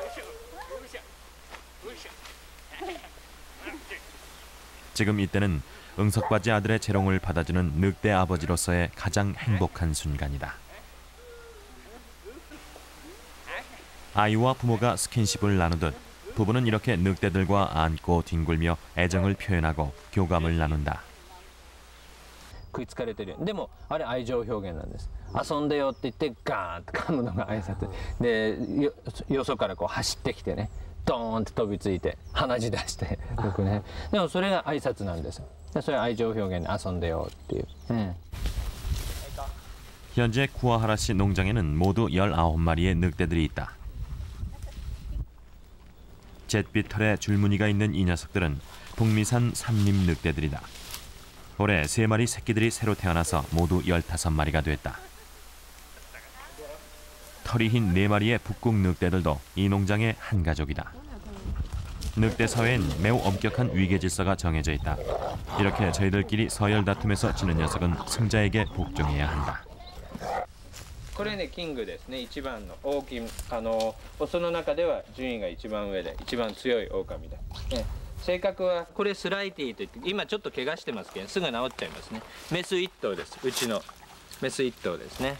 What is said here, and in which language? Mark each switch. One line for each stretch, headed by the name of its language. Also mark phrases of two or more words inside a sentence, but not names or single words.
Korean: 지금 이때는 응석바지 아들의 재롱을 받아주는 늑대 아버지로서의 가장 행복한 순간이다. 아이와 부모가 스킨십을 나누듯 부부는 이렇게 늑대들과 안고 뒹굴며 애정을 표현하고 교감을 나눈다.
Japanese: 食いつかれてる。でもあれ愛情表現なんです。遊んでよって言ってガーンって噛むのが挨拶で、よそからこう走ってきてね、ドーンって飛びついて鼻血出してよくね。でもそれが挨拶なんですよ。それは愛情表現で遊んでよっていう。
Korean: 현재 쿠와하라 씨 농장에는 모두 19마리의 늑대들이 있다. 잿빛 털에 줄무늬가 있는 이 녀석들은 북미산 삼림 늑대들이다. 올해 3마리 새끼들이 새로 태어나서 모두 15마리가 됐다. 털이 흰 4마리의 북극 늑대들도 이 농장의 한 가족이다. 늑대 사회엔 매우 엄격한 위계 질서가 정해져 있다. 이렇게 저희들끼리 서열 다툼에서 지는 녀석은 승자에게 복종해야 한다.
Japanese: これねキングですね。一番の大きいオスの中では順位が一番上で一番強い狼だ。性格はこれスライティといって今ちょっと怪我してますけどすぐ治っちゃいますね。メス1頭です。うちのメス1頭ですね。